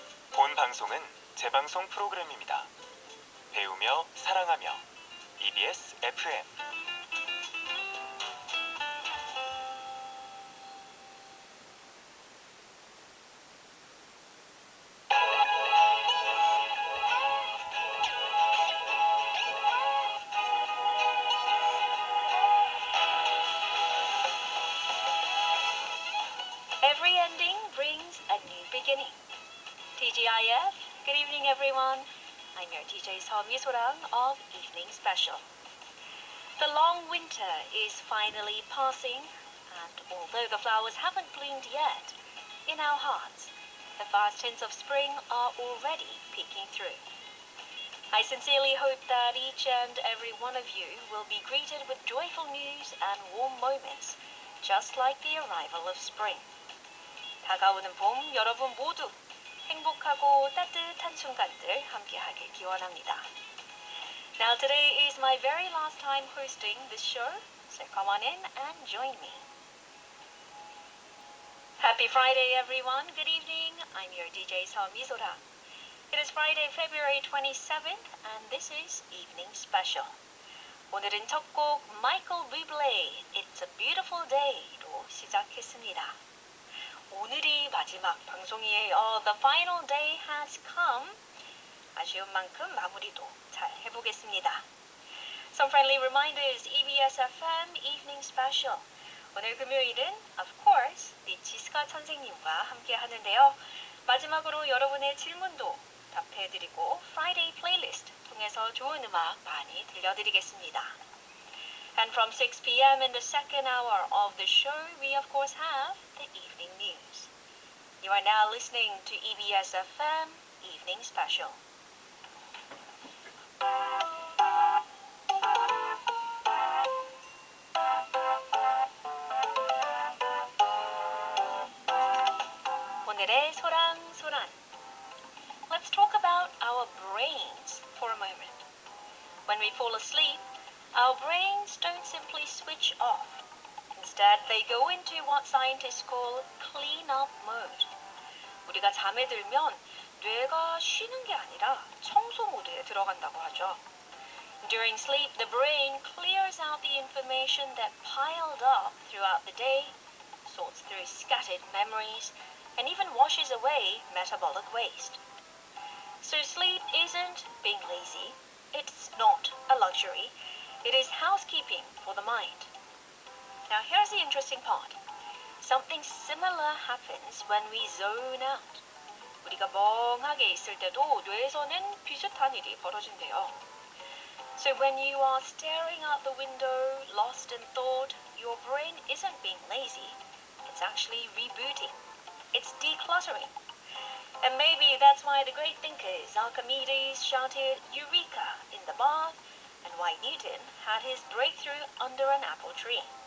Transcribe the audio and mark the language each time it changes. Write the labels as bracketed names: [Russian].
[Korean] 본 방송은 재방송 프로그램입니다. 배우며 사랑하며 EBS FM. [English] Every ending brings a new beginning. TGIF, good evening everyone. I'm your DJ 서미소랑 of Evening Special. The long winter is finally passing, and although the flowers haven't bloomed yet, in our hearts, the first hints of spring are already peeking through. I sincerely hope that each and every one of you will be greeted with joyful news and warm moments, just like the arrival of spring. [Korean] 다가오는 봄, 여러분 모두 행복하고 따뜻한 순간들 함께하길 기원합니다. [English] Now today is my very last time hosting this show, so come on in and join me. Happy Friday everyone, good evening. I'm your DJ 서미소라. It is Friday, February 27th, and this is Evening Special. [Korean] 오늘은 첫 곡 Michael Bublé, It's a Beautiful Day로 시작했습니다. 오늘이 마지막 방송이에요. [English] The final day has come. [Korean] 아쉬운 만큼 마무리도 잘 해보겠습니다. [English] Some friendly reminders, EBS FM Evening Special. [Korean] 오늘 금요일은, [English] of course, [Korean] 니치스카 선생님과 함께 하는데요. 마지막으로 여러분의 질문도 답해드리고 Friday playlist 통해서 좋은 음악 많이 들려드리겠습니다. [English] And from 6 p.m. in the second hour of the show, we of course have the evening news. You are now listening to EBS FM Evening Special. [Korean] 오늘의 소랑소란. [English] Let's talk about our brains for a moment. When we fall asleep, our brains don't simply switch off. Instead, they go into what scientists call clean-up mode. [Korean] 우리가 잠에 들면 뇌가 쉬는 게 아니라 청소 모드에 들어간다고 하죠. [English] During sleep, the brain clears out the information that piled up throughout the day, sorts through scattered memories, and even washes away metabolic waste. So sleep isn't being lazy. It's not a luxury. It is housekeeping for the mind. Now here's the interesting part. Something similar happens when we zone out. [Korean] 우리가 멍하게 있을 때도 뇌에서는 비슷한 일이 벌어진대요. [English] So when you are staring out the window, lost in thought, your brain isn't being lazy. It's actually rebooting. It's decluttering. And maybe that's why the great thinkers Archimedes shouted Eureka in the bath, and why Newton had his breakthrough under an apple tree.